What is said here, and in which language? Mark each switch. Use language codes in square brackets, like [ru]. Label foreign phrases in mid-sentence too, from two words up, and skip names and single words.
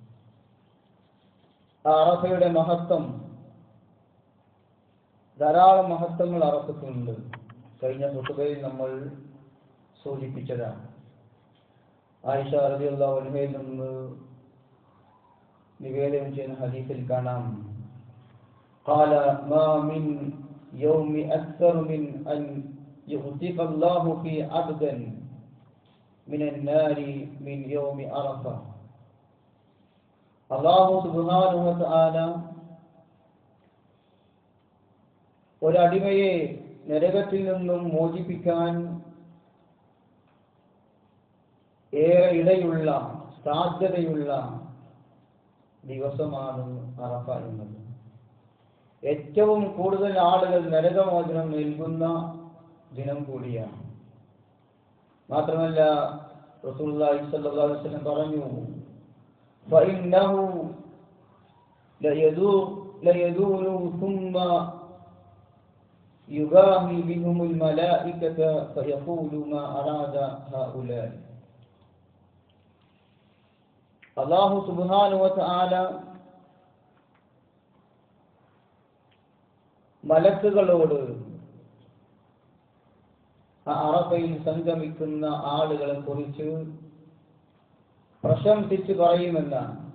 [ml] അറഫയുടെ മഹത്വം, ധാരാളം മഹത്വങ്ങൾ അറഫയ്ക്കുണ്ട്. കഴിഞ്ഞ ഖുതുബയിൽ നമ്മൾ സൂചിപ്പിച്ചതാണ്. ആയിഷ [ar] رضي الله عنها [ml] നിന്ന് നിവേദനം ചെയ്യുന്ന ഹദീസിൽ കാണാം, [ar] قال ما من يوم أكثر من أن يعتق الله في عبدا من النار من يوم عرفة. [ml] അല്ലാഹു [ar] سبحانه وتعالى [ml] ഒരടിമയെ നരകത്തിൽ നിന്നും മോചിപ്പിക്കാൻ ഏറെ ഇടയുള്ള, സാധ്യതയുള്ള ദിവസമാണ് അറഫ എന്നത്. ഏറ്റവും കൂടുതൽ ആളുകൾ നരകമോചനം നൽകുന്ന ദിനം കൂടിയാണ്. മാത്രമല്ല [ar] رسول الله صلى الله عليه وسلم [ml] പറഞ്ഞു, [ar] فإنه ليدور ثم يباهي بهم الملائكة فيقول ما أراد هؤلاء. [ml] അല്ലാഹു [ar] سبحانه وتعالى [ml] മലക്കുകളോട് അറഫയിൽ സംഗമിക്കുന്ന ആളുകളെ കുറിച്ച് പ്രശംസിച്ച് പറയുമെന്നാണ്.